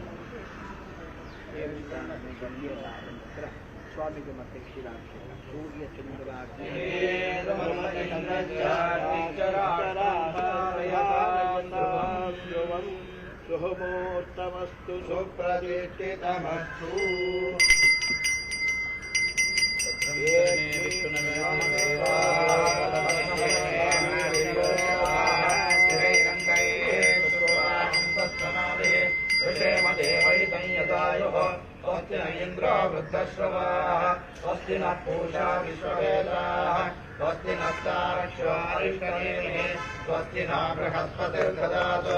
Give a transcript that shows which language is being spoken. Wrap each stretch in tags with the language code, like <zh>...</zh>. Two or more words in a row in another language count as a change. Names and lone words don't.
<kn>ದೇವಸ್ಥಾನದ ಗಂಗೆಯರ ನಂತರ ಸ್ವಾಮಿಗೆ ಮತ್ತೆ ಕ್ಷೀರಾಭಿಷೇಕ.</kn> <sa>ಸೂರ್ಯ ಚಂದ್ರಾಗ್ನಿ ಶುಭಮೂರ್ತಮಸ್ತು ಸುಪ್ರತಿಷ್ಠಿತಮಸ್ತು. स्वस्ति न इंद्रो वृद्धश्रवाः स्वस्ति न पूषा विश्ववेदाः स्वस्ति नस्तारक्षारिष्टनेमिः स्वस्ति न बृहस्पतिर्ददातु।</sa>